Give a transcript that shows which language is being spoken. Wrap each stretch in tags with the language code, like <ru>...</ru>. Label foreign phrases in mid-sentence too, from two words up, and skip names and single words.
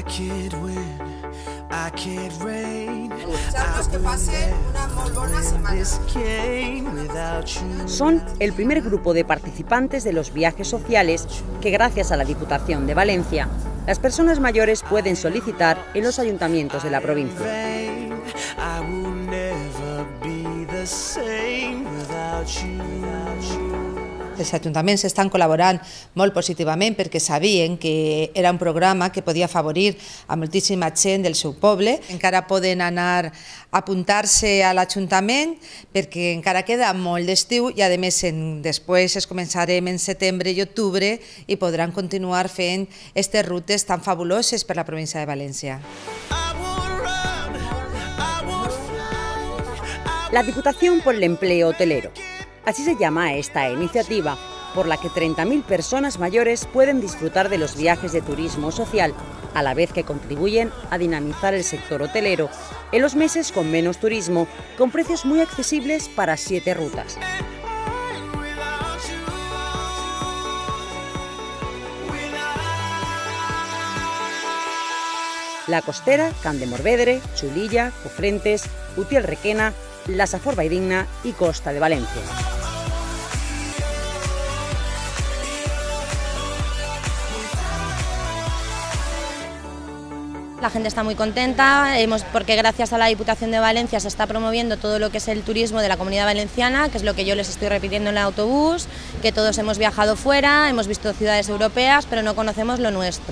<es>Que pase una muy buena semana. Son el primer grupo de participantes de los viajes sociales que, gracias a la Diputación de Valencia, las personas mayores pueden solicitar en los ayuntamientos de la provincia.</es> <ca>Els ajuntaments estan col·laborant molt positivament perquè sabien que era un programa que podia afavorir a moltíssima gent del seu poble. Encara poden anar a apuntar-se a l'Ajuntament perquè encara queda molt d'estiu i a més després es començarem en setembre i octubre i podran continuar fent aquestes rutes tan fabuloses per la província de València.</ca> <es>La Diputación por el Empleo Hotelero. Así se llama a esta iniciativa, por la que 30.000 personas mayores pueden disfrutar de los viajes de turismo social, a la vez que contribuyen a dinamizar el sector hotelero en los meses con menos turismo, con precios muy accesibles para 7 rutas. La Costera, Camp de Morvedre, Chulilla, Cofrentes, Utiel Requena, la Safor Valldigna y Costa de Valencia. La gente está muy contenta porque gracias a la Diputación de Valencia se está promoviendo todo lo que es el turismo de la Comunidad Valenciana, que es lo que yo les estoy repitiendo en el autobús, que todos hemos viajado fuera, hemos visto ciudades europeas, pero no conocemos lo nuestro.</es>